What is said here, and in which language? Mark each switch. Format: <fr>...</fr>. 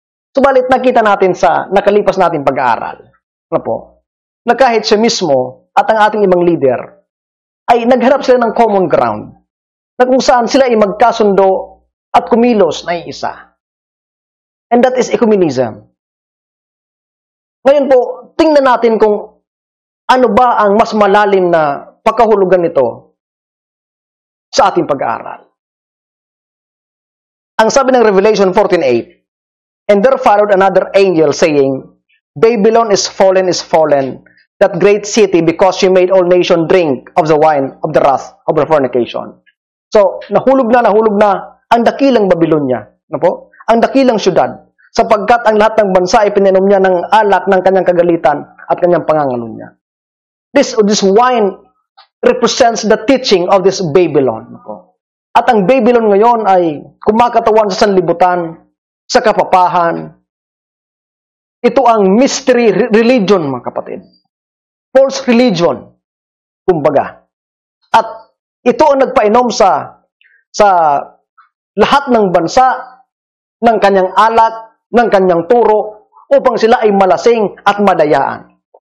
<tl>Subalit nakita natin sa nakalipas natin pag-aaral na po, na kahit siya mismo at ang ating ibang leader ay naghanap sila ng common ground na kung saan sila ay magkasundo at kumilos na iisa.</tl> <en>And that is ecumenism.</en> <tl>Ngayon po, tingnan natin kung ano ba ang mas malalim na pagkahulugan nito sa ating pag-aaral. Ang sabi ng</tl> <en>Revelation 14:8, "And there followed another angel saying, Babylon is fallen, that great city, because she made all nation drink of the wine of the wrath of her fornication.</en> <tl>So, nahulog na ang dakilang Babylonia. Ano po? Ang dakilang syudad. Sapagkat ang lahat ng bansa ay pininom niya ng alak ng kanyang kagalitan at kanyang pangangalo niya.</tl> <en>This wine represents the teaching of this Babylon.</en> <tl>Ano po? At ang Babylon ngayon ay kumakatawan sa sanlibutan, sa kapapahan. Ito ang mystery religion, mga kapatid.</tl> <en>False religion,</en> <tl>kumbaga. At ito ang nagpainom sa lahat ng bansa ng kanyang alak, ng kanyang turo, upang sila ay malasing at madayaan.</tl>